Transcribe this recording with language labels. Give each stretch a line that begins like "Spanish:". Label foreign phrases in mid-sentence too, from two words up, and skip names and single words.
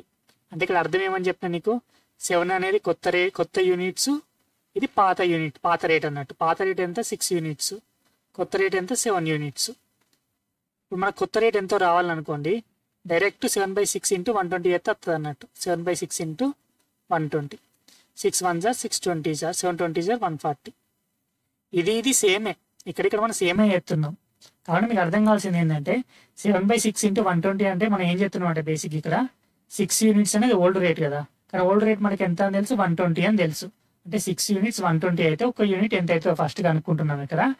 Telugu: అంటే ఇక్కడ అర్థం ఏమని చెప్పిన నీకు, 7 అనేది కొత్త యూనిట్స్, ఇది పాత రేట్ అన్నట్టు. పాత రేట్ ఎంత 6 యూనిట్స్, కొత్త రేట్ ఎంత 7 యూనిట్స్. ఇప్పుడు మనకు కొత్త రేట్ ఎంతో రావాలనుకోండి, డైరెక్ట్ 7/6 ఇంటూ 120 అయితే వస్తుంది అన్నట్టు.
English: 7/6 ఇంటూ 120, 6 1s are 6 20s are 7 20s are 140.
Telugu: ఇది సేమే, ఇక్కడ మనం సేమే చేస్తున్నాం. కాబట్టి మీకు అర్థం కావాల్సింది ఏంటంటే 7/6 ఇంటూ 120 అంటే మనం ఏం చేస్తున్నాం అంటే బేసిక్ ఇక్కడ 6 యూనిట్స్ అనేది
English: old rate
Telugu: కదా. కానీ
English: old rate
Telugu: మనకి ఎంత అని తెలుసు, 120 అని తెలుసు. అంటే 6 యూనిట్స్ 120 అయితే ఒక యూనిట్ ఎంత అవుతుందో ఫస్ట్ కనుక్కుంటున్నాం.